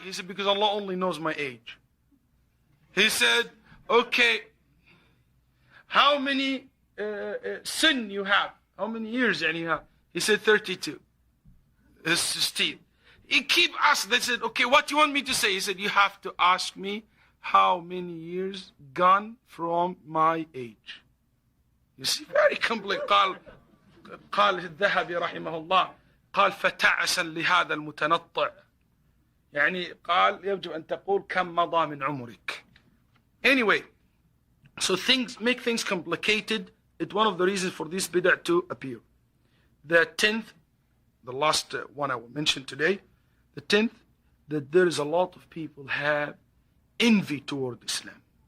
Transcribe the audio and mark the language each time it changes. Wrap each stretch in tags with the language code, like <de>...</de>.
<en>He said, because Allah only knows my age. He said, okay, how many sin you have? How many years you have? He said, 32. His teeth. He keep asking. They said, okay, what do you want me to say? He said, you have to ask me how many years gone from my age. You see, very complex.</en> <ar>قال الذهبي رحمه الله قال فتعسا لهذا المتنطع. يعني قال يجب أن تقول كم مضى من عمرك.</ar> <en>Anyway, so make things complicated. It's one of the reasons for this bid'ah to appear. The 10th, the last one I will mention today, the 10th, that there is a lot of people have envy toward Islam.</en>